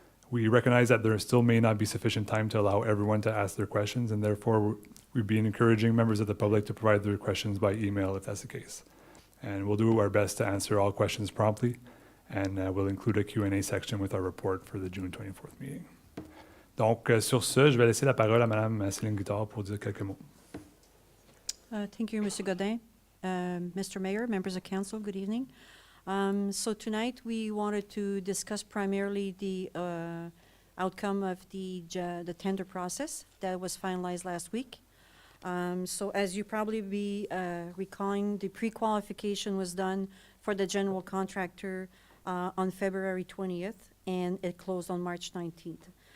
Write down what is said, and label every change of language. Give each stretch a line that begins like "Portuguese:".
English: We recognize that there still may not be sufficient time to allow everyone to ask their questions, and therefore we've been encouraging members of the public to provide their questions by email if that's the case. And we'll do our best to answer all questions promptly, and we'll include a Q&A section with our report for the June 24th meeting.
French: Donc, sur ce, je vais laisser la parole à Madame Céline Guittard pour dire quelques mots.
English: Thank you, Mr. Godin. Mr. Mayor, members of council, good evening. So tonight we wanted to discuss primarily the outcome of the tender process that was finalized last week. So as you probably be recalling, the pre-qualification was done for the general contractor on February 20th, and it closed on March 19th.